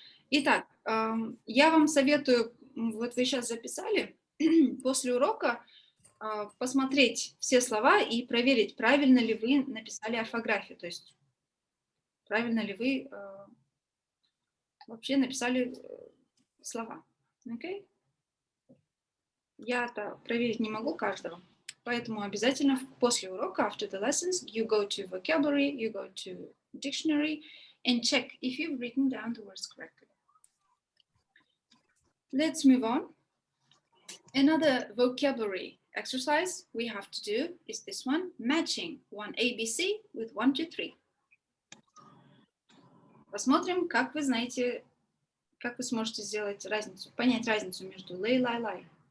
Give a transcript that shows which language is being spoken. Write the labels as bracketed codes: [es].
[ru] Итак, я вам советую, вот вы сейчас записали, после урока посмотреть все слова и проверить, правильно ли вы написали орфографию, то есть правильно ли вы вообще написали слова. [en] Okay? [ru] Я-то проверить не могу каждого, поэтому обязательно после урока, [en] after the lessons, you go to vocabulary, you go to dictionary, and check if you've written down the words correctly. Let's move on. Another vocabulary exercise we have to do is this one, matching one ABC with 1, 2, 3. [ru] Посмотрим, как вы знаете, как вы сможете сделать разницу, понять разницу между lay, lie, lie.